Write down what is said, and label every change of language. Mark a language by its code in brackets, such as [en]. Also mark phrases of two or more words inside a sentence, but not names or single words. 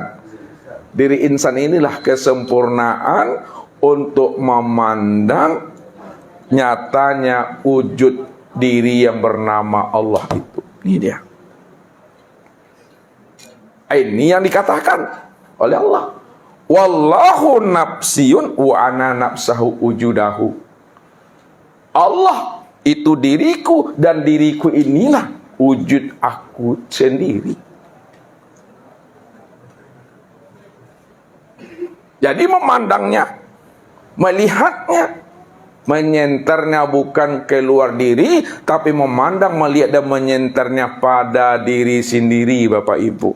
[id] Diri insan inilah kesempurnaan untuk memandang nyatanya wujud diri yang bernama Allah itu. Ini dia. Ini yang dikatakan oleh Allah. [ar] والله نفسي وأنا نفسه وجوده. [id] Allah itu diriku dan diriku inilah wujud aku sendiri. Jadi memandangnya, melihatnya, menyenternya bukan keluar diri, tapi memandang, melihat dan menyenternya pada diri sendiri Bapak Ibu.